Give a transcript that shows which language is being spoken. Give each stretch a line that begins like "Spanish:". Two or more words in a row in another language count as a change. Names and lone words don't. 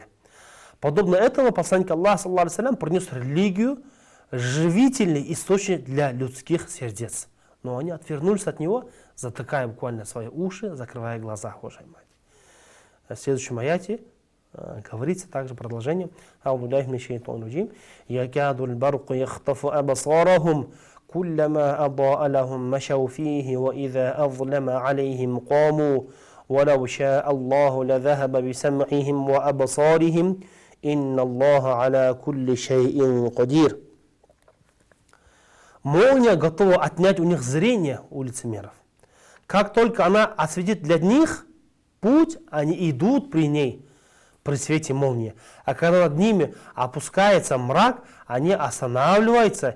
Russian: Подобно этому посланник Аллаха принес религию, живительный источник для людских сердец. Но они отвернулись от него, затыкая буквально свои уши, закрывая глаза, уважаемые. В следующем аяте говорится также продолжение.
Arabic: أعوذ بالله من الشيطان الرجيم يكاد البرق يخطف أبصارهم كلما أضاء لهم مشوا فيه وإذا أظلم عليهم قاموا ولو شاء الله لذهب بسمعهم وأبصارهم إن الله على كل شيء قدير.
Russian: Молния готова отнять у них зрение, у лицемеров. Как только она осветит для них путь, они идут при ней, при свете молнии. А когда над ними опускается мрак, они останавливаются.